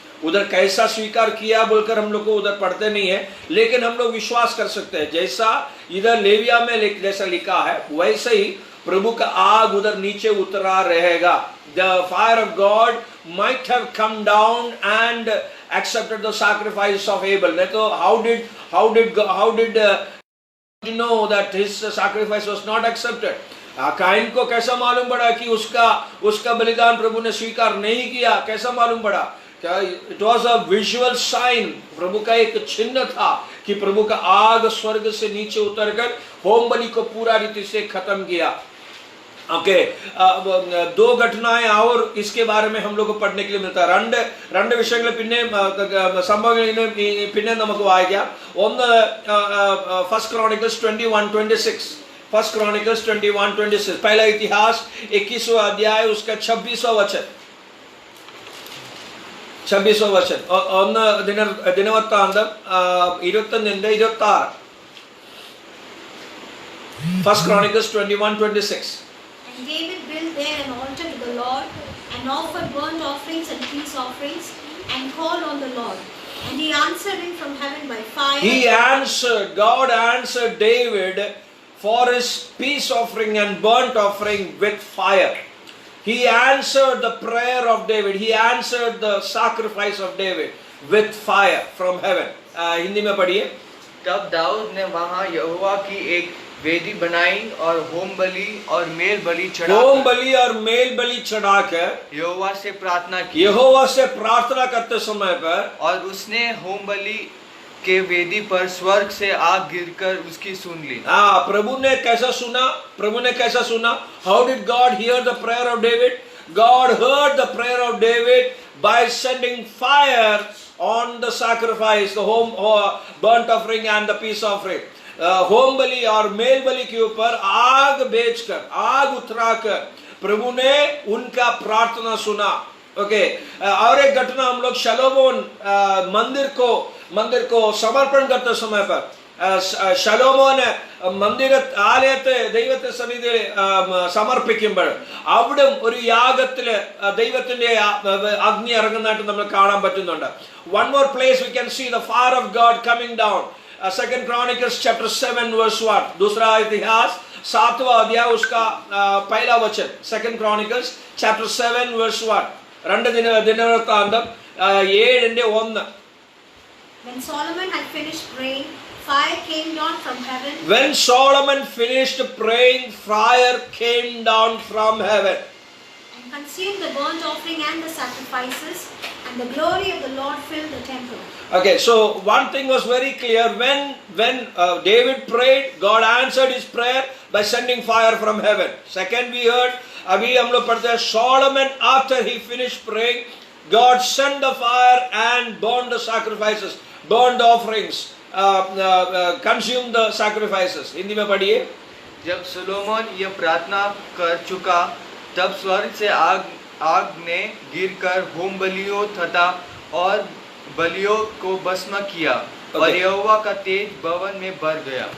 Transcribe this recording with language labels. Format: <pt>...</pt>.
<hi>उधर कैसा स्वीकार किया बोलकर हम लोग को उधर पढ़ते नहीं है, लेकिन हम लोग विश्वास कर सकते हैं जैसा इधर लेविया में जैसा लिखा है वैसे ही प्रभु का आग उधर नीचे उतरा रहेगा.</hi> <en>The fire of God might have come down and accepted the sacrifice of Abel. तो how did you know that his sacrifice was not accepted?</en> <hi>Kine को कैसा मालूम पड़ा कि उसका बलिदान प्रभु ने स्वीकार नहीं किया? कैसा मालूम पड़ा? क्या</hi> <en>it was a visual sign,</en> <hi>प्रभु का एक चिन्ह था कि प्रभु का आग स्वर्ग से नीचे उतरकर होम बलि को पूरा रीति से खत्म किया. ओके, दो घटनाएं और इसके बारे में हम लोग को पढ़ने के लिए मिलता है.</hi> <ml>രണ്ട് വിഷയങ്ങൾ പിന്നെ സംഭവങ്ങൾ പിന്നെ നമുക്ക് വായിക്കാം.</ml> <en>ഒന്ന് first Chronicles 21:26.</en> <hi>फर्स्ट Chronicles 21:26 पहला इतिहास 21वां अध्याय उसका 26वां वचन. 26वां वचन.</hi> <ml>ഒന്ന് ദിനവൃത്താന്തം 21:26.</ml> <en>First Chronicles 21:26. And David built there an altar to the Lord and offered burnt offerings and peace offerings and called on the Lord. And he answered him from heaven by fire. God answered David for his peace offering and burnt offering with fire. He answered the prayer of David. He answered the sacrifice of David with fire from heaven.</en> <hi>Hindi में पढ़िए. तब दाऊद ने वहां यहोवा की एक वेदी बनाई और होम बलि और मेल बलि होम चढ़ा बलि और मेल बलि चढ़ाकर यहोवा से प्रार्थना की यहोवा से प्रार्थना करते समय पर और उसने होम बलि के वेदी पर स्वर्ग से आग गिरकर उसकी सुन ली। प्रभु ने कैसा सुना? प्रभु ने कैसा सुना?</hi> <en>How did God hear the prayer of David? God heard the prayer of David by sending fire on the sacrifice, the home burnt offering and the peace offering.</en> <hi>Home बलि और मेल बलि के ऊपर आग भेजकर, आग उतराकर प्रभु ने उनका प्रार्थना सुना। ओके, और एक घटना हम लोग शलोमोन मंदिर को समर्पण करते समय पर</hi> <ml>ശലോമോൻ ആലയത്തെ ദൈവത്തെ സന്നിധിയിൽ സമർപ്പിക്കുമ്പോൾ അവിടെ ഒരു യാഗത്തില് ദൈവത്തിന്റെ അഗ്നി ഇറങ്ങുന്നതായിട്ട് നമ്മൾ കാണാൻ പറ്റുന്നുണ്ട്.</ml> <en>One more place we can see the fire of God coming down. Second Chronicles chapter 7 verse 1. दूसरा इतिहास 7वां अध्याय उसका पहला वचन. Second Chronicles chapter 7 verse 1.</en> <ml>രണ്ട് ദിനവൃത്താന്തം 7:1.</ml> <en>When Solomon had finished praying, fire came down from heaven. When Solomon finished praying, fire came down from heaven And consumed the burnt offering and the sacrifices, and the glory of the Lord filled the temple. Okay, so one thing was very clear. When David prayed, God answered his prayer by sending fire from heaven. Second, we heard,</en> <hi>abhi hum log padhte hain,</hi> <en>Solomon after he finished praying, God sent the fire and burned the sacrifices, burned the offerings, consumed the sacrifices.</en> <hi>Hindi में पढ़िए. जब Solomon यह प्रार्थना कर चुका तब स्वर्ग से आग ने गिरकर होम बलियों तथा और बलियों को भस्म किया और यहोवा का तेज भवन में भर गया.</hi>